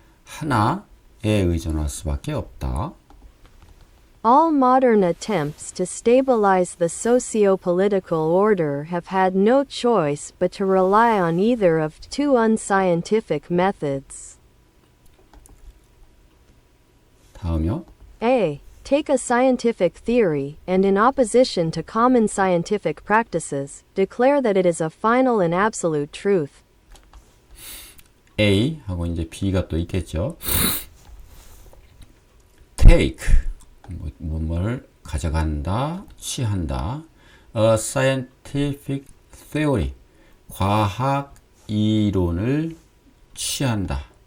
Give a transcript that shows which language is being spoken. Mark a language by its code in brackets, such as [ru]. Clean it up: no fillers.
[ko] 하나에 의존할 수밖에 없다. [en] All modern attempts to stabilize the socio-political order have had no choice but to rely on either of two unscientific methods. [ko] 다음이요. A. [en] Take a scientific theory, and in opposition to common scientific practices, declare that it is a final and absolute truth. [ko] A 하고 이제 B가 또 있겠죠. Take 뭐를 가져간다, 취한다. [en] A scientific theory [ko] 과학 이론을 취한다.